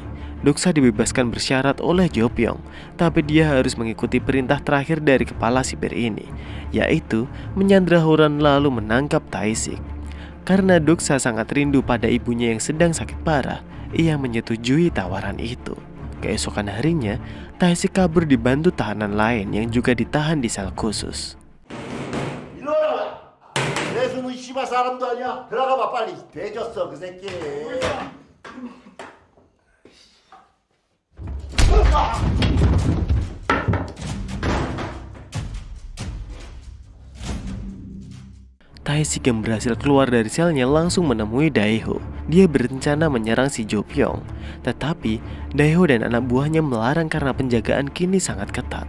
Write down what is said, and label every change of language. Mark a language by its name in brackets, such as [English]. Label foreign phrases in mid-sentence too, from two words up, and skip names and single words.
[Indonesian] Doksa dibebaskan bersyarat oleh Jopyong. Tapi dia harus mengikuti perintah terakhir dari kepala sipir ini, yaitu menyandra Horan lalu menangkap Tae-sik. Karena Doksa sangat rindu pada ibunya yang sedang sakit parah, ia menyetujui tawaran itu. Keesokan harinya, Tae-sik kabur dibantu tahanan lain yang juga ditahan di sel khusus. [Korean] 일로 와라. 내수는 씨발 사람도 아니야. 들어가봐 빨리. 대졌어 그 새끼. [Indonesian] Tae-sik yang berhasil keluar dari selnya langsung menemui Daeho. Dia berencana menyerang si Jopyong. Tetapi Daeho dan anak buahnya melarang karena penjagaan kini sangat ketat.